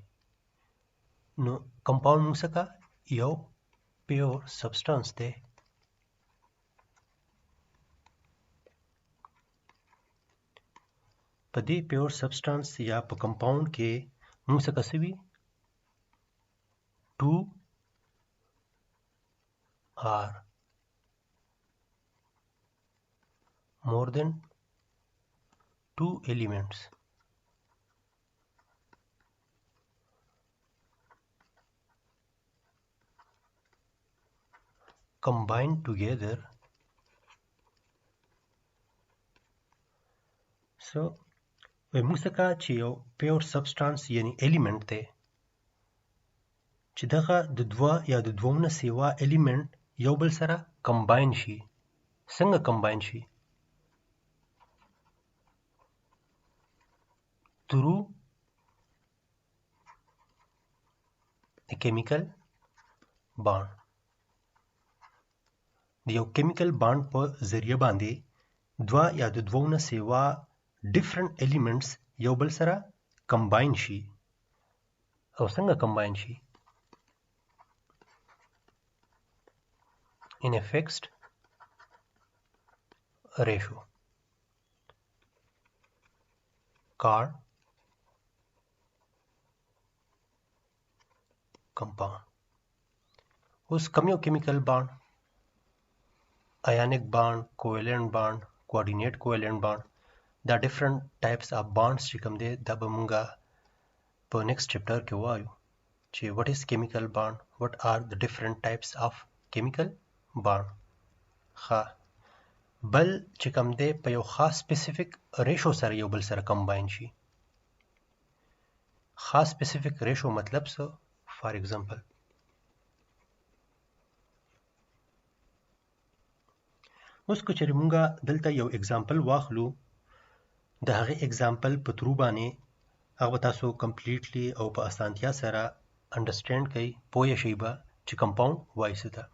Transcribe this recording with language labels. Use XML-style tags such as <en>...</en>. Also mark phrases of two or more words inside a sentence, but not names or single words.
<ps>نو کمپاوند موږ څخه یو</ps> <en>pure substance</en> <ps>دی. په دې</ps> <en>pure substance</en> <ps>یا په کمپاوند کې موږ څخه څه وي؟</ps> <en>2 or more than 2 elements combined together.</en> <ps>So موږ څخه چې یو</ps> <en>pure substance</en> <ps>یعنی ایلیمنٹ دی چې دغه د دوه یا د دوو نه سیوا ایلیمنٹ یو بل سره کمباین شي. څنګه کمباین شي؟</ps> <en>through a chemical bond.</en> <ps>د یو</ps> <en>chemical bond</en> <ps>په ذریعه باندې دوه یا د دوو نه سیوا</ps> <en>different elements</en> <ps>یو بل سره کمباین شي. او څنګه کمباین شي؟</ps> <en>in a fixed ratio called compound.</en> <ps>اوس کوم یو کیمیکل بانډ؟</ps> <en>ionic bond, covalent bond, coordinate covalent bond.</en> <ps>دا</ps> <en>different types of bonds</en> <ps>چې کوم دی دا به مونږه په</ps> <en>next chapter</en> <ps>کې وایو چې</ps> <en>what is chemical bond, what are the different types of chemical bond.</en> <ps>بل چې کوم دی په یو خاص</ps> <en>specific ratio</en> <ps>سره یو بل سره combine شي. خاص</ps> <en>specific ratio</en> <ps>مطلب څه؟</ps> <en>for example</en> <ps>اوس که چېرې مونږه دلته یو اگزامپل واخلو، د هغې اگزامپل په ترو باندې هغه به تاسو کمپلیټلی او په اسانتیا سره انډرسټینډ کوئ، پوه شئ به چې کمپاوند وایي څه ته.</ps>